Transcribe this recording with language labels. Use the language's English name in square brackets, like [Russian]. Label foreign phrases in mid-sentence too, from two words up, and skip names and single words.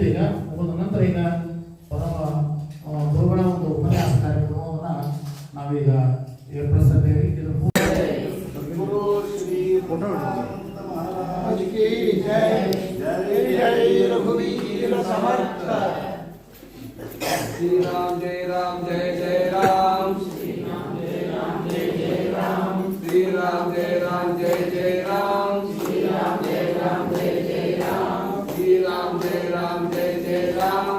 [Kannada] ಈಗ ಮುಗಿದ ನಂತರ ಈಗ ಪರಮ ಗುರುಗಳ ಒಂದು ಉಪನ್ಯಾಸ ಕಾರ್ಯಕ್ರಮವನ್ನು ನಾವೀಗ ಏರ್ಪಡಿಸಿದ್ದೇವೆ. ಇದು [Hindi] गुरु श्री महाराज की जय. [Marathi] जय जय रघुवीर समर्थ. [Hindi] श्री राम जय जय राम. श्री राम जय राम. श्री राम जय राम. श्री राम जय राम जय राम. श्री राम जय राम जय राम.